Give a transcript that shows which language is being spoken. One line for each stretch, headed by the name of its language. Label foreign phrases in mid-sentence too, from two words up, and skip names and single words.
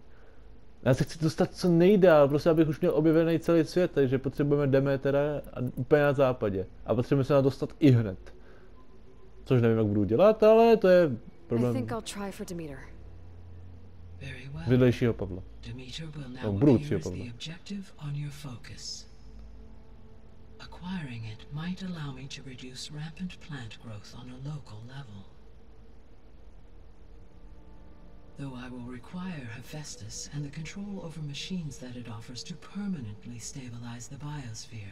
Czech: Já se chci dostat co nejdál, prostě abych už měl objevený celý svět, takže potřebujeme Demetera úplně na západě. A potřebujeme se na dostat i hned. Což nevím, jak budu dělat, ale to je problém vedlejšího Pavla. No, budoucího Pavla.
English: Acquiring it might allow me to reduce rampant plant growth on a local level. Though I will require Hephaestus and the control over machines that it offers to permanently stabilize the biosphere.